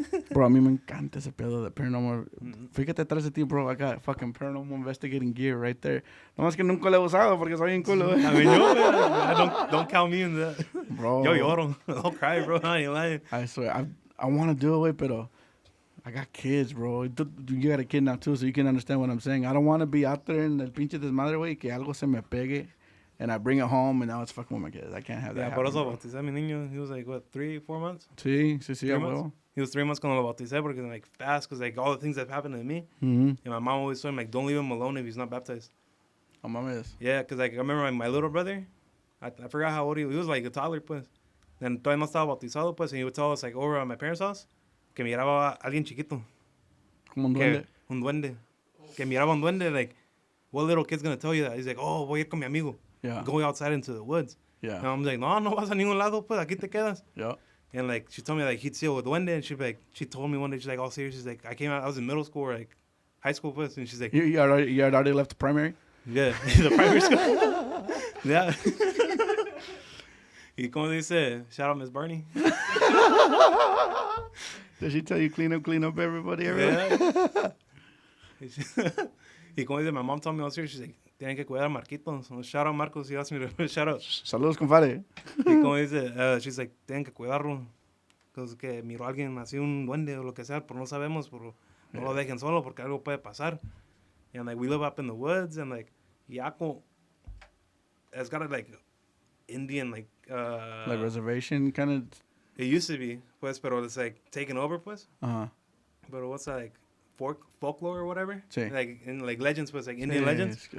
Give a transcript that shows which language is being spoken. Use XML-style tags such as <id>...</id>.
<es>Bro, a mí me encanta ese pedo de paranormal. Fíjate atrás de ti, bro.</es> <en>I got fucking paranormal investigating gear right there.</en> <es>No más que nunca lo he usado porque soy bien culo.</es> <en>I mean, yo, don't count me in that. Bro.</en> <es>Yo lloro.</es> <en>I'll cry, bro. I ain't lying. I swear. I want to do it, pero I got kids, bro. You got a kid now, too, so you can understand what I'm saying. I don't want to be out there in</en> <es>el pinche desmadre, güey, que algo se me pegue.</es> <en>And I bring it home, and now it's fucking with my kids. I can't have that happen.</en> <es>Por eso bauticé a mi niño.</es> <en>He was like, what, 3-4 months?</en> <es>Sí,</es> <en>months? He was 3 months</en> <es>cuando lo bauticé porque,</es> <en>like, fast, because, like, all the things that happened to me. And my mom always told him, like, don't leave him alone if he's not baptized.</en> <es>Oh, mames.</es> <en>Yeah, because, like, I remember my little brother, I forgot how old he was. He was, like, a toddler, pues. And</en> <es>todavía no estaba bautizado,</es> <en>pues, and he would tell us, like, over at my parents' house,</en> <es>que miraba a alguien chiquito. Como un duende. Un duende. Que miraba un duende,</es> <en>like, what little kid's going to tell you that? He's like, oh,</en> <es>voy a ir con mi amigo.</es> <en>Yeah. Going outside into the woods. Yeah. And I'm like,</en> <es>no vas a ningún lado, pues, aquí te quedas.</es> <en>Yeah. And, like, she told me, like, he'd see a duende, and she told me one day, she's like, all serious, she's like, I was in middle school or, like, high school, pues, and she's like... You had already left the primary? Yeah, the primary school. Yeah. Y como dice, shout out Miss Barney. Did she tell you clean up everybody? Yeah. Y como dice, my mom told me all serious, she's like,</en> <es>tienen que cuidar a Marquitos.</es> <en>So shout out Marcos, he asked me to shout out.</en> <es>Saludos, compadre. Y como dice,</es> <en>she's like,</en> <es>tienen que cuidarlo.</es> <en>Because</en> <es>que miró a alguien así, un duende o lo que sea, pero no sabemos, pero no lo dejen solo porque algo puede pasar.</es> <en>And like, we live up in the woods, and like, Yaco has got a like Indian like reservation kind of. It used to be, pues, pero it's like taken over, pues. Uh-huh. But what's that, like folklore or whatever?</en> <es>Sí.</es> <en>Like in like legends, pues, like Indian legends.</en>